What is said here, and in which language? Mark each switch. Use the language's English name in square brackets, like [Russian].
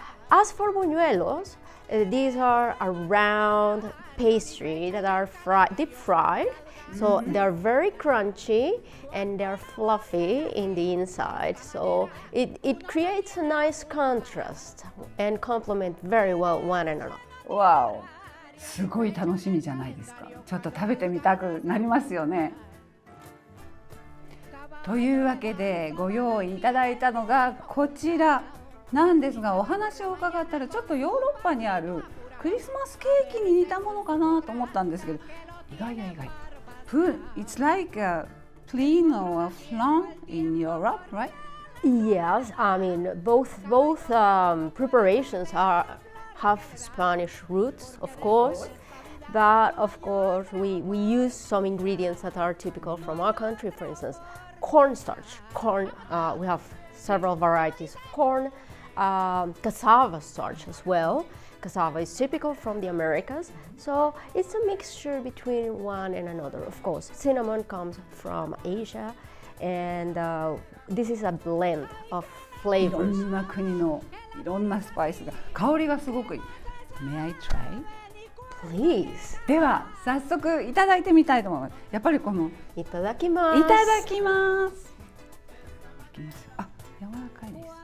[English] As for buñuelos, these are a round pastry that are deep fried, so they're very crunchy and they're fluffy in the inside, so it creates a nice contrast and complement very well one another. Wow! [Japanese] すごい楽しみじゃないですか。ちょっと食べてみたくなりますよね。というわけでご用意いただいたのがこちらなんですが、お話を伺ったらちょっとヨーロッパにあるクリスマスケーキに似たものかなと思ったんですけど、意外。 [English] It's like a plain or a flan in Europe, right? Yes, I mean both preparations have Spanish roots, of course. But of course we use some ingredients that are typical from our country. For instance, cornstarch. We have several varieties of corn. Cassava starch as well. Cassava is typical from the Americas, so it's a mixture between one and another. Of course, cinnamon comes from Asia, and this is a blend of [Japanese] いろ [English] flavors. [Japanese] んな国のいろんなスパイスが香りがすごくいい。 [English] May I try? Please. [Japanese] では早速いただいてみたいと思います。やっぱりこのいただきます。いただきます。いきますよ。あ、柔らかいです。